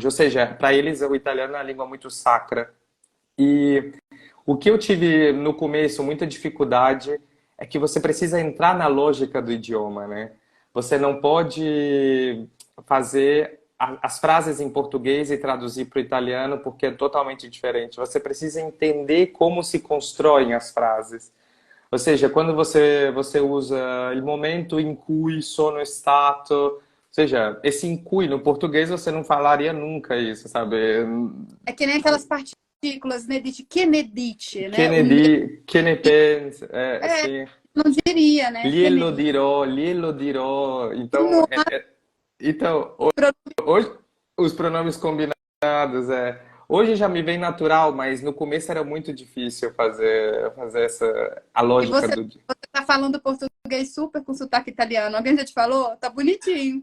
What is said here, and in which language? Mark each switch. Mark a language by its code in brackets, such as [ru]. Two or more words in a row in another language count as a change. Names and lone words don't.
[pt] Ou seja, para eles o italiano é uma língua muito sacra. E o que eu tive no começo, muita dificuldade, é que você precisa entrar na lógica do idioma, né? Você não pode fazer as frases em português e traduzir para o italiano porque é totalmente diferente. Você precisa entender como se constroem as frases. Ou seja, quando você usa o momento [it] in cui sono stato, [pt] ou seja, esse [it] in cui [pt] no português você não falaria nunca isso, sabe? É que nem aquelas partículas, né, de que [it] ne dice, [pt] né? Que [it] ne pensa, [pt] assim. Não diria, né? [it] Glielo dirò. [pt] Então, então hoje, os pronomes combinados, hoje já me vem natural, mas no começo era muito difícil fazer a lógica você tá falando português super com sotaque italiano. Alguém já te falou? Tá bonitinho.